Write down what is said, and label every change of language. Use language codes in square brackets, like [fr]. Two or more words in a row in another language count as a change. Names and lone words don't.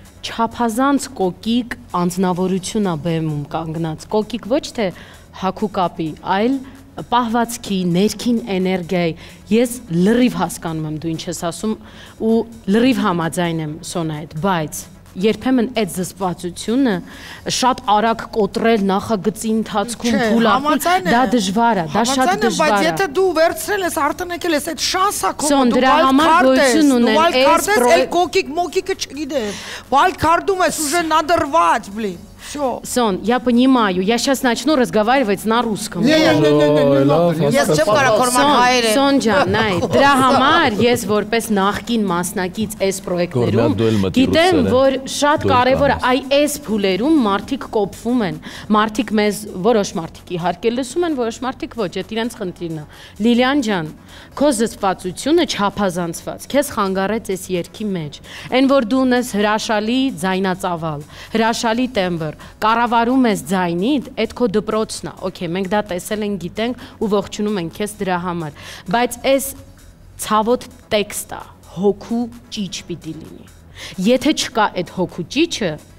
[hy] չափազանց կոկիկ անձնավորություն է բեմում կանգնած։ Կոկիկ ոչ թե հագուկապի, այլ պահվածքի, ներքին էներգիայի։ Ես լրիվ հասկանում եմ դու ինչ ես ասում ու լրիվ համաձայն եմ Սոնա հետ, բայց երբեմն այդ զսպվածությունը շատ արագ կոտրել նախագծի ընթացքում փուլակել, դա դժվար է, դա շատ դժվար է։ Բայց եթե դու վերցրել ես, արտանեկել ես, այդ շանսա քո Սոն, դրա համար գոյություն ունեն այս կոկիկ մոկիկը չգիտես։ [en] Wild card- [hy] ում ես [ru] уже надорвать, блин. Всё. Сон, я понимаю, я сейчас начну разговаривать на русском. [hy] Ես չեմ կարող կորման հայերեն։ Սոն ջան, նայ, դրա համար ես որպես նախկին մասնակից այս պրոյեկտներում գիտեմ, որ շատ կարևոր է այս փուլերում մարդիկ կոփվում են։ Մարդիկ մեզ որոշ մարդիկ իհարկե լսում են, որոշ մարդիկ ոչ, դա իրենց խնդիրն է։ Լիլիան ջան, քո զսպվածությունը չափազանցված, քեզ խանգարեց այս երգի մեջ։ Այն որ դու ունես հրաշալի ձայնածավալ, հրաշալի տեմբր, կառավարում ես ձայնիդ, այդ քո դպրոցն է։ Okay, մենք դա տեսել ենք, գիտենք ու ողջունում ենք քեզ դրա համար։ Բայց այս ցավոտ տեքստը հոգու ճիչ պիտի լինի։ Եթե չկա այդ հոգու ճիչը,